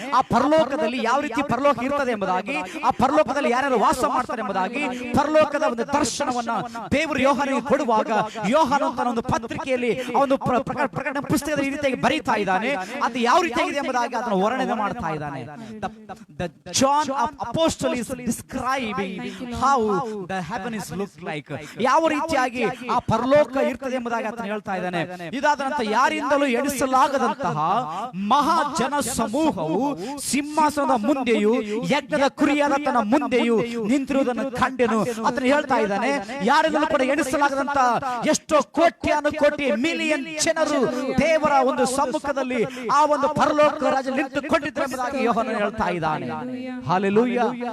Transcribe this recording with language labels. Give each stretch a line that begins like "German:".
Kannada: ಆ ಪರಲೋಕದಲ್ಲಿ ಯಾವ ರೀತಿ ಪರಲೋಕ ಇರ್ತದೆ ಎಂಬುದಾಗಿ, ಆ ಪರಲೋಕದಲ್ಲಿ ಯಾರ್ಯಾರು ವಾಸ ಮಾಡ್ತಾರೆ ಎಂಬುದಾಗಿ ಪರಲೋಕದ ಒಂದು ದರ್ಶನವನ್ನ ದೇವರು ಯೋಹಾನನಿಗೆ ಕೊಡುವಾಗ, ಯೋಹಾನ ತನ್ನ ಒಂದು ಪತ್ರಿಕೆಯಲ್ಲಿ ಒಂದು ಪ್ರಕಟಣೆ ಪುಸ್ತಕದ ಈ ರೀತಿಯಾಗಿ ಬರೀತಾ ಇದ್ದಾನೆ. ಅದು ಯಾವ ರೀತಿಯಾಗಿದೆ ಎಂಬುದಾಗಿ ಅದನ್ನು ವರ್ಣನೆ ಮಾಡ್ತಾ ಇದ್ದಾನೆ.
English: John Apostle is describing how the heaven is look like.
Kannada: ಯಾವ ರೀತಿಯಾಗಿ ಆ ಪರಲೋಕ ಇರ್ತದೆ ಎಂಬುದಾಗಿ ಆತನು ಹೇಳ್ತಾ ಇದ್ದಾನೆ. ಇದಾದ ನಂತರ ಯಾರಿಂದಲೂ ಎಣಿಸಲಾಗದಂತಹ ಮಹಾ ಜನ ಸಮೂಹವು ಸಿಂಹಾಸನದ ಮುಂದೆಯೂ ಯಜ್ಞದ ಕುರಿಯಾದತನ ಮುಂದೆಯೂ ನಿಂತಿರುವುದನ್ನು ಕಂಡೆನು. ಆತನು ಹೇಳ್ತಾ ಇದ್ದಾನೆ, ಯಾರಿಂದಲೂ ಕೂಡ ಎಣಿಸಲಾಗದಂತ ಎಷ್ಟೋ ಕೋಟಿ ಮಿಲಿಯನ್ ಜನರು ದೇವರ ಒಂದು ಸಮ್ಮುಖದಲ್ಲಿ ಆ ಒಂದು ಪರಲೋಕ ರಾಜ ನಿಂತುಕೊಂಡಿದ್ದಾರೆ ಎಂಬುದಾಗಿ ಯೋಹಾನನು ಹೇಳ್ತಾ ಇದ್ದಾನೆ. ಹಲ್ಲೆಲೂಯಾ.